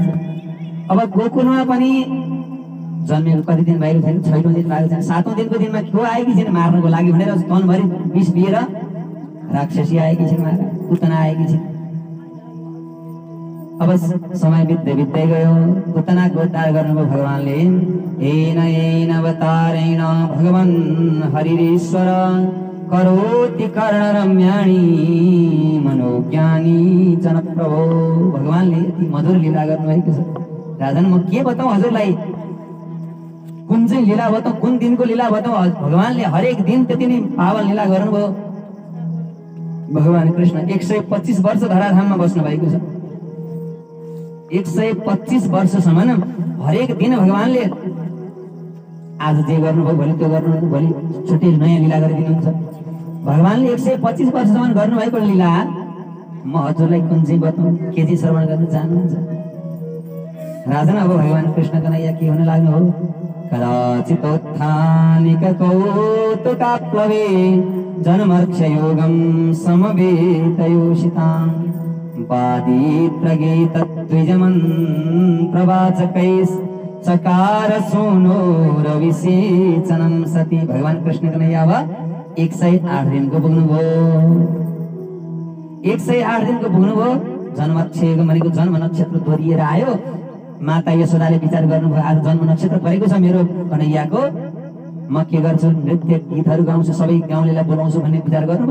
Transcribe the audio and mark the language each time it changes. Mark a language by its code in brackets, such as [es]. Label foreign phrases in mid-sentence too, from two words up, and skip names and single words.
[ne] अब गोकुलमा पनि जन्मेको कति दिन भएको छैन? 6औं दिन भएको छैन। 7औं दिनको दिनमा को आएकी छिन् मार्नको लागि भनेर तनभरि विष लिएर राक्षसी आएकी छिन् महाराज, पुतना आएकी छिन्। अब समय बित्दै बित्दै गयो। पुतनाको उद्धार गर्नुभयो भगवानले। [sa] येन अवतारेण भगवान हरिरेश्वर करोति कर्णरम्याणि मनोज्ञानी जनप्रभो। [ne] भगवानले यति मधुर लीला गर्नुभएको छ। राजन म के बताऊँ हजुरलाई? कुन चाहिँ लीला बताऊँ? कुन दिनको लीला बताऊँ? भगवानले हरेक दिन त्यति नै पावन लीला गर्नुभयो। भगवान कृष्ण 125 वर्ष धराधाममा बस्नु भएको छ। 125 वर्षसम्म हरेक दिन भगवानले आज जे गर्नुभयो भोलि त्यो गर्नु, भोलि छुट्टै नयाँ लीला गरिदिनुहुन्छ। भगवानले 125 वर्षसम्म गर्नुभएको लीला म हजुरलाई कुन चाहिँ बताऊँ? के चाहिँ श्रवण गर्न चाहनुहुन्छ? राजन अब भगवान कृष्ण कन्हैया के हुन लाग्नु हो? [sa] कदाचितोत्थानिक कौतुकाप्लवे जन्मर्क्षयोगं समवेतयोषिताम् वादित्रगीतद्विजमन् प्रवाचकैस् चकार सोनो रविसेचनं सती। [ne] भगवान कृष्ण कन्हैया अब 108 दिनको पुग्नुभयो। 108 दिनको पुग्नुभयो। जन्मक्षयोग भनेको जन्म नक्षत्र दोहोरिएर आयो। माता यशोदाले विचार गर्नुभयो आज जन्म नक्षत्र परेको छ मेरो कन्हैयाको, म के गर्छु? नृत्य गीतहरू गाउँछु, सबै गाउँलेलाई बोलाउँछु भन्ने विचार गर्नुभयो।